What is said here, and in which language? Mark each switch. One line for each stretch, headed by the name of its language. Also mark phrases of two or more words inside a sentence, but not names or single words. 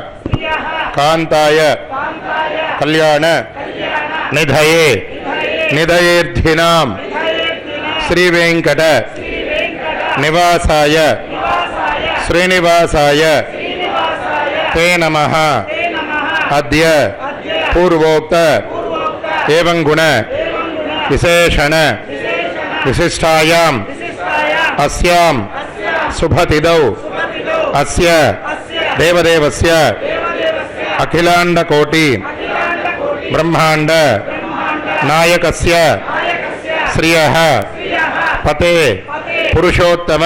Sanskrit: कान्ताय कल्याण निधये निधयेर्थिनां श्री वेङ्कट निवासाय श्रीनिवासाय ते नमः अद्य पूर्वोक्त एवं गुण विशेषण विशिष्टायां अस्यां शुभतिदौ अस्य देवदेवस्य अखिलाण्डकोटि ब्रह्माण्ड नायकस्य श्रियः पते पुरुषोत्तम